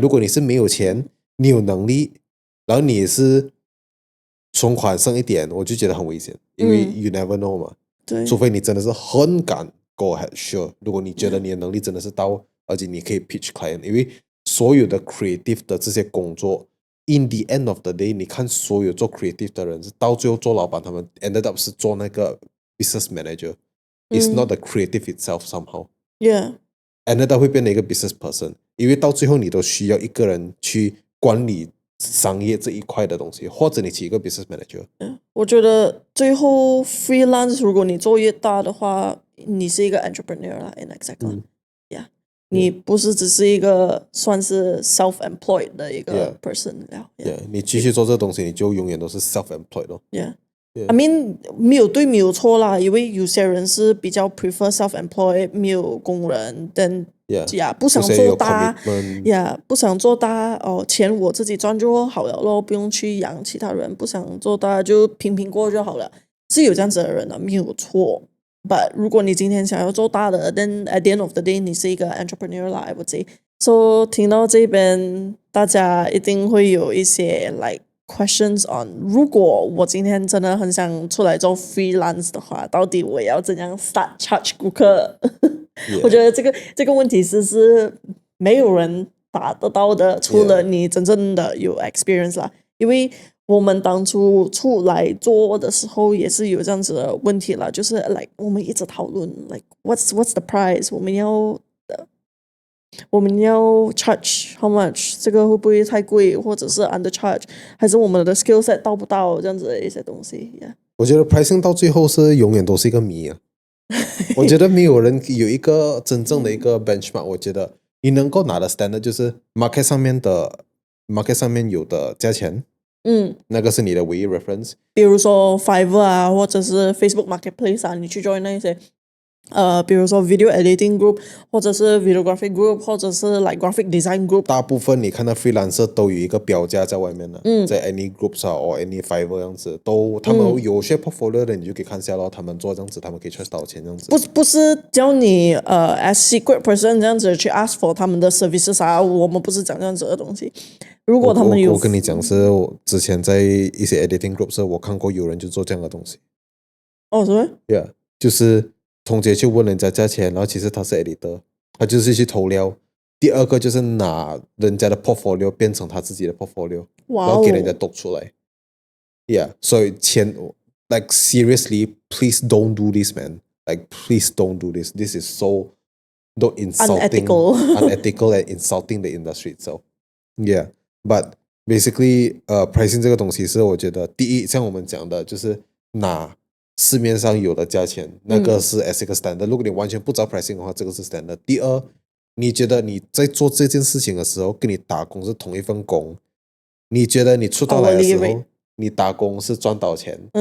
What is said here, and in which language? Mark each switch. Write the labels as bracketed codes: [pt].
[zh] 如果你是没有钱，你有能力，然后你也是存款剩一点，我就觉得很危险，因为 [en] you never know [zh] 嘛。对，除非你真的是很敢 [en] go ahead, sure。 [zh] 如果你觉得你的能力真的是到，而且你可以 [en] pitch client， [zh] 因为所有的 creative 的这些工作。 [en] In the end of the day， [zh] 你看所有做 creative 的人，是到最后做老板，他们 [en] ended up [zh] 是做那个 business manager。 [en] It's not the creative itself somehow. Yeah。 ended up [zh] 会变成一个 [en] business person， [zh] 因为到最后你都需要一个人去管理商业这一块的东西，或者你起一个 [en] business manager。 [zh] 我觉得最后 freelance 如果你做越大的话，你是一个 entrepreneur 啦 ， [en] in exactly。 Yeah。 [zh] 你不是只是一个算是 self-employed 的一个 person 了。 [en] Yeah， [zh] 你继续做这东西，你就永远都是 self-employed 咯。 [en] I mean [zh] 没有对没有错啦，因为有些人是比较 [en] prefer self-employed， [zh] 没有工人，但不想做大，不想做大哦，钱我自己赚就好了咯，不用去养其他人，不想做大就平平过就好了，是有这样子的人的，没有错。 But 如果你今天想要做大的 [en] then at the end of the day [zh] 你是一个 entrepreneur 啦 [en] I would say。 [zh] So 听到这边大家一定会有一些 [en] like questions on [zh] 如果我今天真的很想出来做 freelance 的话，到底我要怎样 [en] start charge [zh] 顾客？我觉得这个问题是没有人答得到的，除了你真正的有 experience 啦。因为我们当初出来做的时候也是有这样子的问题啦，就是 like 我们一直讨论 like [en] what's the price， [zh] 我们要 [en] charge how much， [zh] 这个会不会太贵，或者是 undercharge， 还是我们的 [en] skill set [zh] 到不到这样子的一些东西。我觉得 pricing 到最后是永远都是一个谜啊。我觉得没有人有一个真正的一个 benchmark。我觉得你能够拿的 standard 就是 market 上面有的价钱，那个是你的唯一 reference。比如说 Fiverr 啊，或者是 Facebook Marketplace 啊，你去 join 那些比如说 video editing group， 或者是 videography group， 或者是 like graphic design group。大部分你看到 freelancer 都有一个标价在外面的，在 [en] any groups [zh] 啊或 [en] any Fiverr [zh] 这样子，都他们有些 portfolio 的，你就可以看下咯，他们做这样子，他们可以 charge 多少钱这样子。不是叫你 [en] as secret person [zh] 这样子去 [en] ask for [zh] 他们的 services 啊，我们不是讲这样子的东西。如果他们有，我跟你讲是，我之前在一些 editing groups 我看过有人就做这样的东西。哦，是吗？ [en] Yeah， [zh] 就是通街去问人家价钱，然后其实他是 editor， 他就是去投料。第二个就是拿人家的 portfolio 变成他自己的 portfolio， 然后给人家读出来。 [en] Yeah， [zh] 所以 [en] like seriously, please don't do this, man. Like please don't do this. This is so insulting, unethical and insulting the industry itself. Yeah, but basically, [zh] pricing 这个东西是我觉得第一，像我们讲的，就是拿市面上有的价钱，那个是 as 一个 standard。如果你完全不知道 pricing 的话，这个是 standard。第二，你觉得你在做这件事情的时候，跟你打工是同一份工，你觉得你出到来的时候，你打工是赚多少钱？